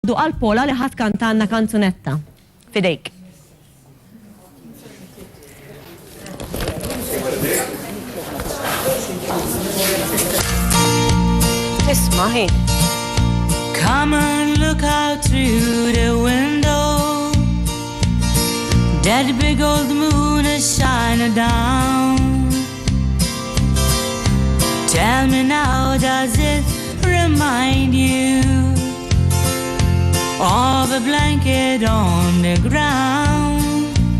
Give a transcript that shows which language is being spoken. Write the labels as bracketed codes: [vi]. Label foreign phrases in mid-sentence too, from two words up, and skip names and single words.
[mt] għal Pola li ħadd kantanna kanzunetta. Fidejk. Isma' ħin. [en] Come and look out through the window. That big old moon is shining down. Tell me now, does it remind you of a blanket on the ground?